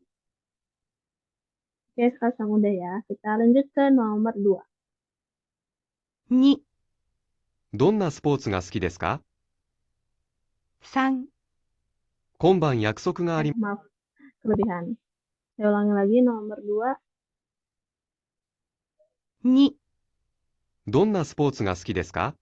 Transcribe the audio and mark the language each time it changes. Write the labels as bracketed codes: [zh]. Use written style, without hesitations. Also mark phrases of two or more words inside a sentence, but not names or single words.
[id] Oke, Kakarsang udah ya. Kita lanjut ke nomor 2. [ja] 2、どんなスポーツが好きですか？ 3、今晩約束があり、 [id] Maaf, kelebihan. Saya ulangi lagi nomor 2. [ja] 2、どんなスポーツが好きですか？